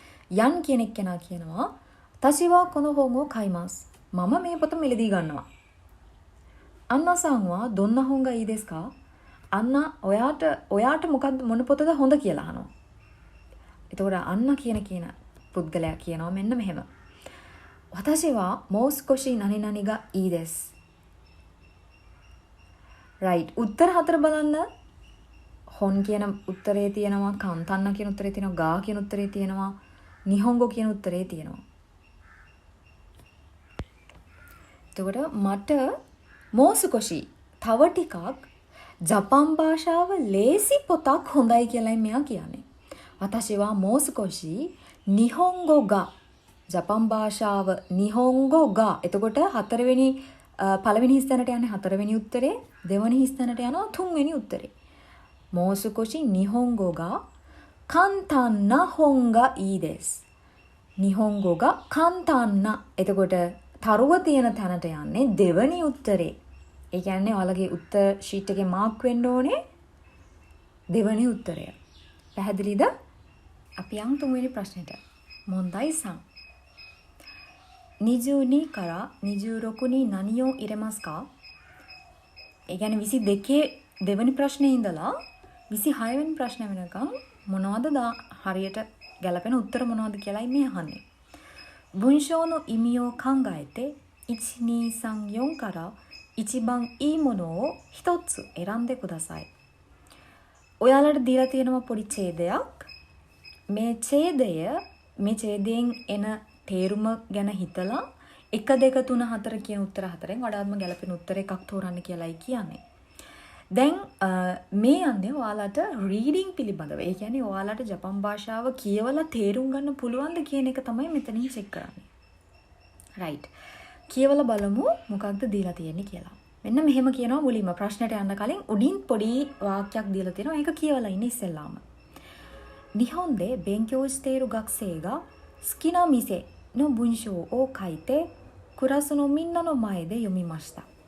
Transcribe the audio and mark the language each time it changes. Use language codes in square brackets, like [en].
[si] යන් කියන එක්කෙනා කියනවා [ja] තසිවා කොනෝ හොංගෝ කයිමස්. [si] මම මේ පොත මිලදී ගන්නවා. [ja] අන්නසංවා දොන්න හොංගා ඊදෙස්කා? [si] අන්න ඔයාට මොකක්ද මොන පොතද හොඳ කියලා අහනවා. එතකොට අන්න කියන පුද්ගලයා කියනවා මෙන්න මෙහෙම. [ja] 私はもう少し何々がいいです。 [si] right. උත්තර 4 බලන්න. හොන් කියන උත්තරේ තියෙනවා, කාන්තන්න කියන උත්තරේ තියෙනවා, ගා කියන උත්තරේ තියෙනවා, නිහොංගෝ කියන උත්තරේ තියෙනවා. එතකොට මට මෝසුකොෂි තව ටිකක් ජපන් භාෂාව ලේසි පොතක් හොඳයි කියලායි මෙයා කියන්නේ. [ja] 私はもう少し日本語が [si] ජපන් භාෂාව නිහොංගෝ ගා. එතකොට හතරවෙනි පළවෙනි හිස්තැනට යන්නේ හතරවෙනි උත්තරේ, දෙවෙනි හිස්තැනට යනවා තුන්වෙනි උත්තරේ. [ja] もう少し日本語が簡単な本がいいです。日本語が簡単な. [si] එතකොට තරුව තියෙන තැනට යන්නේ දෙවෙනි උත්තරේ. ඒ කියන්නේ ඔයාලගේ උත්තර ෂීට් එකේ මාක් වෙන්න ඕනේ දෙවෙනි උත්තරය. පැහැදිලිද? අපි යන් තුන්වෙනි ප්‍රශ්නෙට. [ja] මොන්දයි සම්. 22から26に何を入れますか? [si] ඒ කියන්නේ 22 දෙවෙනි ප්‍රශ්නේ ඉඳලා 26 වෙනි ප්‍රශ්න වෙනකම් මොනවද හරියට ගැලපෙන උත්තර මොනවද කියලායි මේ අහන්නේ. [ja] 文章の意味を考えて1、2、3、4から一番いいものを一つ選んでください. [si] ඔයාලට දීලා තියෙනවා පොඩි ඡේදයක්. මේ ඡේදයෙන් එන තේරුම ගැන හිතලා 1 2 3 4 කියන උත්තර හතරෙන් වඩාත්ම ගැලපෙන උත්තර එකක් තෝරන්න කියලායි කියන්නේ. දැන් මේ යන්නේ ඔයාලට රීඩින් පිළිබඳව. ඒ කියන්නේ ඔයාලට ජපන් භාෂාව කියවලා තේරුම් ගන්න පුළුවන්ද කියන එක තමයි මෙතනින් චෙක් කරන්නේ. right. කියවලා බලමු මොකක්ද දීලා තියෙන්නේ කියලා. මෙන්න මෙහෙම කියනවා මුලින්ම ප්‍රශ්නට යන්න කලින් උඩින් පොඩි වාක්‍යයක් දීලා තියෙනවා. ඒක කියවලා ඉන්න ඉස්සෙල්ලාම. [ja] 日本で勉強している学生が好きな店の文章を書いてクラスのみんなの前で読みました.